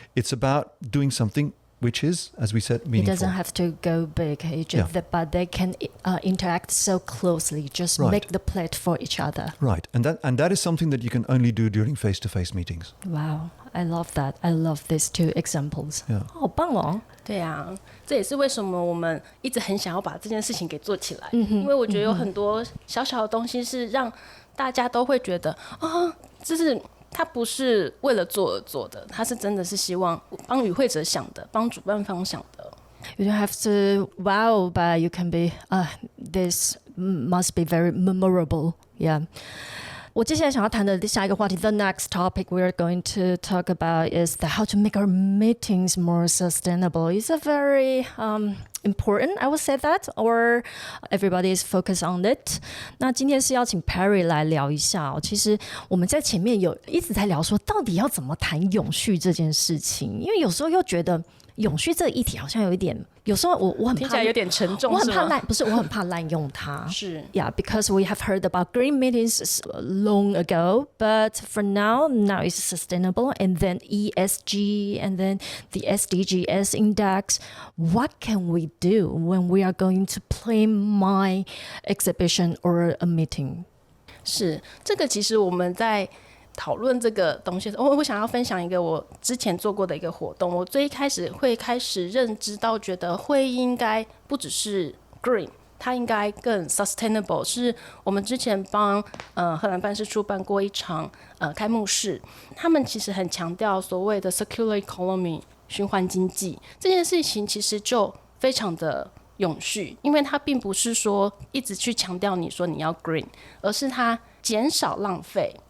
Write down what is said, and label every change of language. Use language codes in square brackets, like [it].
[en] It's about doing something which is, as we said, meaningful. It doesn't have to go big, but they can interact so closely. Just make the plate for each other. Right, and that is something that you can only do during face-to-face meetings. Wow, I love that. I love these two examples. [zh] 好棒哦！对啊，这也是为什么我们一直很想要把这件事情给做起来。因为我觉得有很多小小的东西是让大家都会觉得啊，这是。他不是为了做而做的，他是真的是希望帮与会者想的，帮主办方想的。 [en] You don't have to wow, but you can be. This must be very memorable. Yeah. [zh] 我接下来想要谈的下一个话题 [en] ，the next topic we're going to talk about is how to make our meetings more sustainable. It's a very important, I would say that, or everybody is focused on it. [zh] 那今天是邀请 Pairry 来聊一下哦。其实我们在前面有一直在聊说，到底要怎么谈永续这件事情，因为有时候又觉得永续这个议题好像有一点，有时候我很怕，听起来有点沉重，我很怕我很怕滥用它。是 [en] ，Yeah, because we have heard about green meetings long ago, but for now it's sustainable, and then ESG, and then the SDGs index. What can we do when we are going to plan my exhibition or a meeting? [zh] 是，这个其实我们在讨论这个东西，我想要分享一个我之前做过的一个活动。我最一开始会开始认知到，觉得会议应该不只是 green， 它应该更 sustainable。是我们之前帮荷兰办事处办过一场开幕式，他们其实很强调所谓的 circular economy 循环经济这件事情，其实就非常的永续，因为它并不是说一直去强调你说你要 green， 而是它减少浪费。